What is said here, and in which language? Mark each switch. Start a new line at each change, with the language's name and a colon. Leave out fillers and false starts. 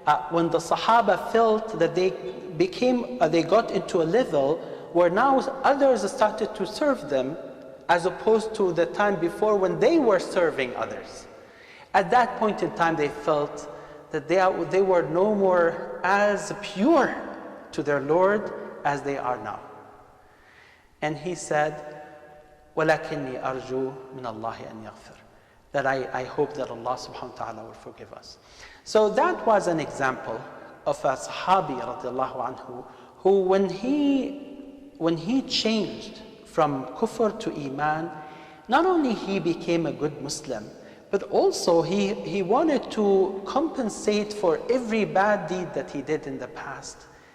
English: When the Sahaba felt that they got into a level where now others started to serve them, as opposed to the time before when they were serving others. At that point in time, they felt that they were no more as pure to their Lord as they are now. And he said,
Arabic: وَلَكِنِّي أَرْجُو مِنَ اللَّهِ أَنْ يَغْفِرْ.
English: That I hope that Allah subhanahu wa ta'ala will forgive us. So that was an example of a Sahabi radiallahu anhu, who when he changed from kufr to iman, not only he became a good Muslim, but also he wanted to compensate for every bad deed that he did in the past.